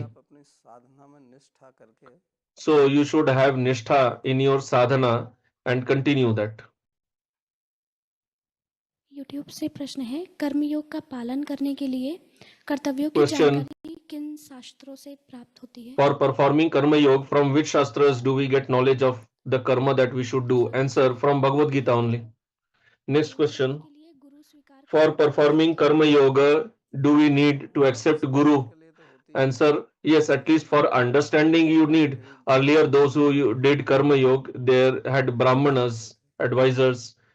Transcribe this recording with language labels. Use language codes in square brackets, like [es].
[hi] अपनी साधना में निष्ठा करके [en] So you should have nishtha in your sadhana and continue that. [hi] YouTube से प्रश्न है, कर्मयोग का पालन करने के लिए कर्तव्यों की [en] Question: [hi] जानकारी किन शास्त्रों से प्राप्त होती है? [en] for performing karma yoga, from which shastras do we get knowledge of the karma that we should do? Answer: from Bhagavad Gita only. Next question: for performing karma yoga, do we need to accept guru? Answer: yes, at least for understanding you need. Earlier those who did karma yoga, they had brahmanas, advisors.